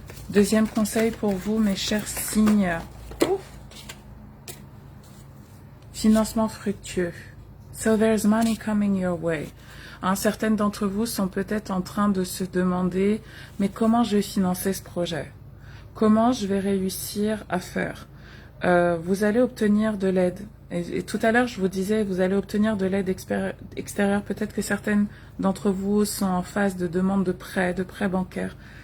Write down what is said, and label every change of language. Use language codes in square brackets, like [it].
[fr] Deuxième conseil pour vous, mes chers signes. Financement fructueux. [en] So there's money coming your way. [fr] Certaines d'entre vous sont peut-être en train de se demander, mais comment je vais financer ce projet? Comment je vais réussir à faire? Vous allez obtenir de l'aide. Et tout à l'heure, je vous disais, vous allez obtenir de l'aide extérieure. Peut-être que certaines d'entre vous sont en phase de demande de prêt bancaire.